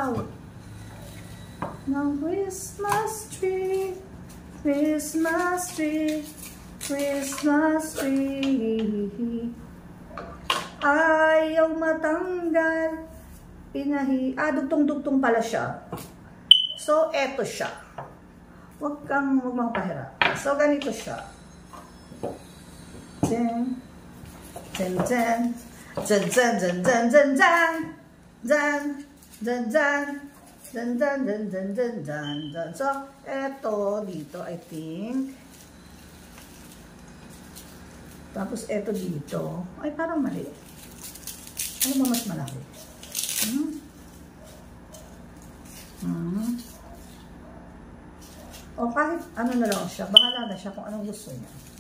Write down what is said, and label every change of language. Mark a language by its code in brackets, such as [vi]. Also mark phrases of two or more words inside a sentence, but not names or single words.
[en] Ng Christmas tree, Christmas tree, Christmas tree. [tl] Ayaw matanggal. Dugtong-dugtong pala siya. So, eto siya. Huwag kang magpahirap. So, ganito siya. Dun, dun, dun, dun, dun, dun, dun, dun, dun, dun, dun, dun, dun, dun, dun, dun, dun, dun, dun. So, eto dito, [en] I think. [tl] Tapos, eto dito. Ay, parang mali. Ano ba mas malaki? O kahit ano na lang siya, bahala na siya kung anong gusto niya.